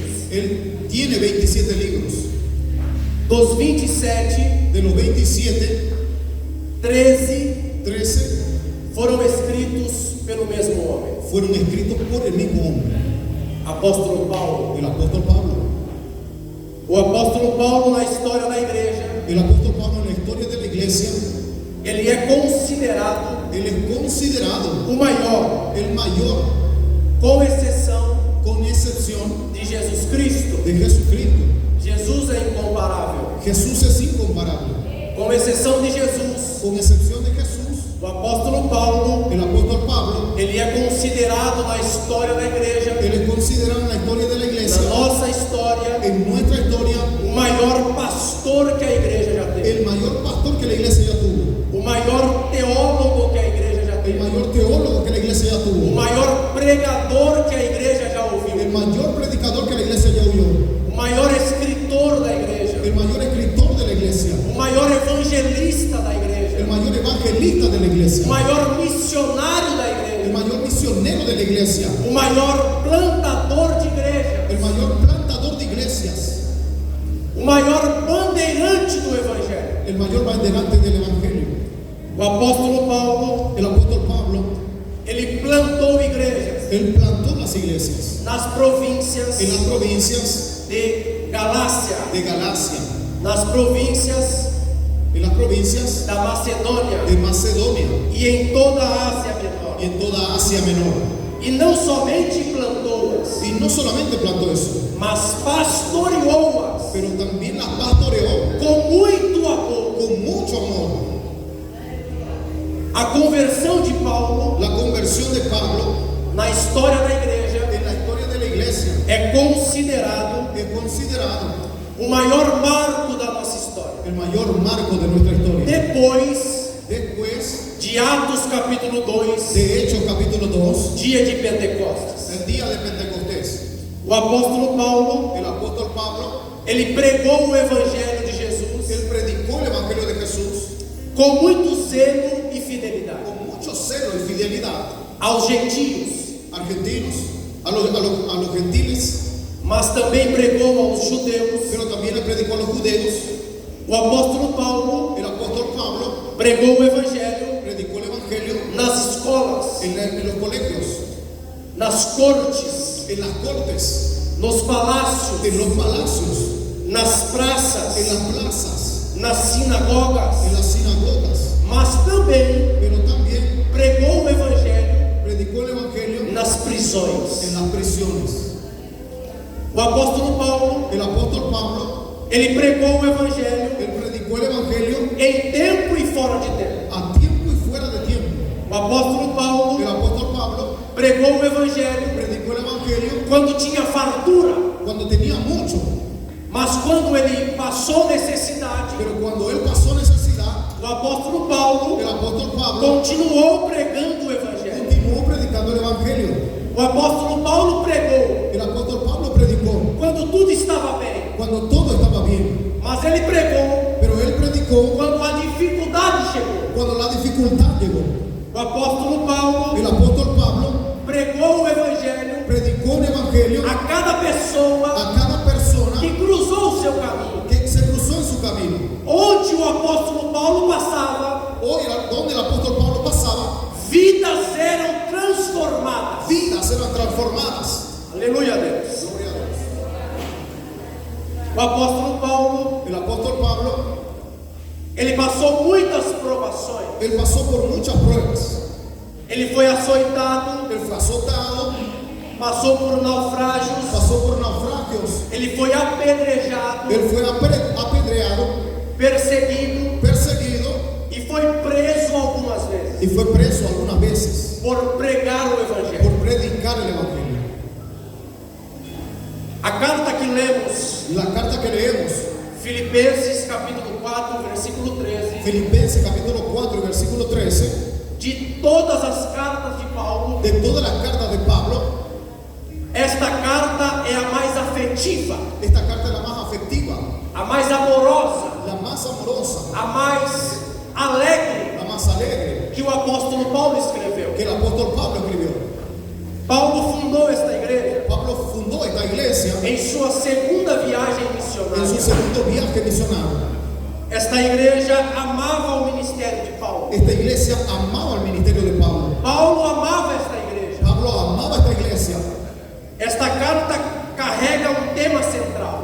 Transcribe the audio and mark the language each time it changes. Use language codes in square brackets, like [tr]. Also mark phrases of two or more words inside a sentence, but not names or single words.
[es] Él tiene 27 libros. [pt] Dos 27, [es] De los 27, 13 [pt] 13 foram escritos pelo mesmo homem, [es] fueron escritos por el mismo hombre, [pt] apóstolo Paulo. [es] el apóstol Pablo. [pt] O apóstolo Paulo, na história da igreja, [es] El apóstol Pablo en la historia de la iglesia, [pt] ele é considerado [es] él es considerado [pt] o maior, [es] el mayor, [pt] com exceção [es] con excepción [pt] de Jesus Cristo. [es] de Jesucristo. [pt] Jesus é incomparável. [es] Jesús es incomparable. [pt] Com exceção de Jesus, [es] Con excepción de Jesús, [pt] o apóstolo Paulo, [es] el apóstol Pablo, [pt] ele é considerado na história da igreja, [es] él es considerado en la historia de la [pt] na [es] iglesia, [pt] nossa história, [es] en nuestra historia, [pt] o maior pastor que a igreja já teve, [es] el mayor pastor que la iglesia ya tuvo, [pt] o maior teólogo que a igreja já [es] el [pt] teve, [es] mayor teólogo que la iglesia ya [pt] o [es] tuvo, [pt] maior pregador que a igreja já ouviu, [es] el mayor predicador que la iglesia ya oyó, [pt] o maior escritor da igreja, [es] el mayor escritor de la iglesia, [pt] o maior evangelista da [es] el [pt] igreja, [es] mayor evangelista de la [pt] o [es] iglesia, [pt] maior missionário da [es] el [pt] igreja, [es] mayor misionero de la iglesia, [pt] o maior plantador de igreja, [es] el mayor plantador de iglesias, [pt] o maior bandeirante do evangelho. [es] el mayor banderante del evangelio. [pt] O apóstolo Paulo, [es] El apóstol Pablo, [pt] ele plantou igrejas [es] él plantó las iglesias [pt] nas províncias [es] en las provincias [pt] de Galácia, [es] de Galacia, [pt] nas províncias [es] en las provincias [pt] da Macedônia [es] de Macedonia [pt] e em toda a Ásia Menor. [es] y en toda Asia Menor. [pt] E não somente plantou-as, [es] Y no solamente plantó eso, [pt] mas pastoreou-as [es] pero también las pastoreó [pt] com muito amor. [es] con mucho amor. [pt] A conversão de Paulo [es] La conversión de Pablo [pt] na história da igreja [es] en la historia de la iglesia [pt] é considerado [es] es considerado [pt] o maior marco da nossa história. [es] el mayor marco de nuestra historia. [pt] Depois [es] Después [pt] de Atos capítulo 2, [es] de Hechos capítulo 2, [pt] dia de Pentecostes, [es] el día de Pentecostés, [pt] o apóstolo Paulo, [es] el apóstol Pablo, [pt] ele pregou o evangelho de Jesus [es] él predicó el evangelio de Jesús [pt] com muito zelo e fidelidade [es] con mucho celo y fidelidad [pt] aos gentios, [es] argentinos, a los gentiles, [pt] mas também pregou aos judeus. [es] pero también le predicó a los judeos. [pt] O apóstolo Paulo [es] El apóstol Pablo [pt] pregou o evangelho [es] predicó el evangelio [pt] nas escolas, [es] en los colegios, [pt] nas cortes, [es] en las cortes, [pt] nos palácios, [es] en los palacios, [pt] nas praças, [es] en las plazas, [pt] nas sinagogas, [es] en las sinagogas, [pt] mas também [es] pero también [pt] pregou o evangelho [es] predicó el evangelio [pt] nas prisões. [es] en las prisiones. [pt] O apóstolo Paulo, [es] El apóstol Pablo, [pt] ele pregou o evangelho [es] él predicó el evangelio [pt] em tempo e fora de tempo. [es] a tiempo y fuera de tiempo. [pt] O apóstolo Paulo [es] El apóstol Pablo [pt] pregou o evangelho [es] predicó el evangelio [pt] quando tinha fartura, [es] cuando tenía mucho, [pt] mas quando ele passou necessidade, [es] pero cuando él pasó necesidad, [pt] o apóstolo Paulo [es] el apóstol Pablo [pt] continuou pregando o evangelho. [es] continuó predicando el evangelio. [pt] O apóstolo Paulo pregou [es] El apóstol Pablo predicó [pt] quando tudo estava bem, [es] cuando todo estaba bien, [pt] mas ele pregou [es] pero él predicó [pt] quando a dificuldade chegou. [es] cuando la dificultad llegó. [pt] O apóstolo Paulo [es] El apóstol Pablo [pt] pregou o evangelho [es] predicó el evangelio [pt] a cada pessoa [es] a cada persona [pt] que cruzou o seu caminho. [es] que se cruzó en su camino. [pt] Onde o apóstolo Paulo passava, [es] Hoy, donde el apóstol Pablo pasaba, [pt] vidas eram transformadas. [es] vidas eran transformadas. [pt] Aleluia a Deus. [es] Gloria a Dios. [pt] O apóstolo Paulo, [es] El apóstol Pablo, [pt] ele passou muitas provações. [es] él pasó por muchas pruebas. [pt] Ele foi açoitado, [es] Él fue azotado, [pt] passou por naufrágios, [es] pasó por naufragios, [pt] ele foi apedrejado, [es] él fue apedreado, [pt] perseguido [es] perseguido [pt] e foi preso algumas vezes [es] y fue preso algunas veces [pt] por pregar o [es] por [pt] evangelho. [es] predicar el evangelio. [pt] A carta que lemos, [es] La carta que leemos, [pt] Filipenses capítulo 4, versículo 13, [es] Filipenses capítulo 4, versículo 13, [pt] de todas as cartas de Paulo, [es] de todas las cartas de Pablo, [pt] esta carta é a mais afetiva, [es] esta carta es la más afectiva, [pt] a mais amorosa, [es] la más amorosa, [pt] a mais alegre [es] la más alegre [pt] que o apóstolo Paulo escreveu. [es] que el apóstol Pablo escribió. [pt] Paulo fundou esta igreja [es] Pablo fundó esta iglesia iglesia, [pt] em sua segunda viagem [es] en su [pt] missionária, [es] segundo viaje misionario, [pt] esta igreja amava o ministério de Paulo. [es] esta iglesia amaba el ministerio de Pablo. [pt] Paulo amava esta igreja. [es] Pablo amaba esta iglesia. [pt] Esta carta carrega um tema central.